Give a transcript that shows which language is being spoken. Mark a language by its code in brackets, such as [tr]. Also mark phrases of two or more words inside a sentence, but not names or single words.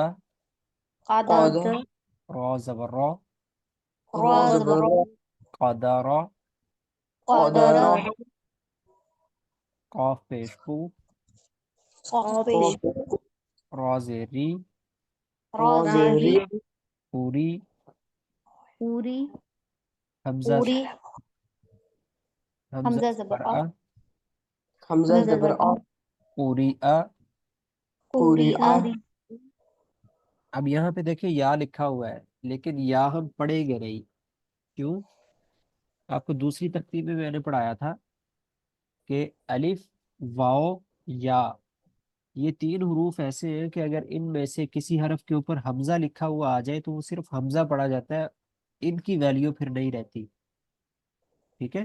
[ur] قادا را زبر را را زبر را قادارا قادرا قاف پیش کو قاف پیشو را زیری را زیری پوری پوری حمزہ پوری حمزہ زبر آ حمزہ زبر آ پوری آ پوری آ اب یہاں پہ دیکھیں یا لکھا ہوا ہے لیکن یا ہم پڑھیں گے نہیں کیوں آپ کو دوسری ترتیب میں نے پڑھایا تھا کہ الف واو یا یہ تین حروف ایسے ہیں کہ اگر ان میں سے کسی حرف کے اوپر حمزہ لکھا ہوا آ جائے تو وہ صرف حمزہ پڑھا جاتا ہے ان کی ویلیو پھر نہیں رہتی ٹھیک ہے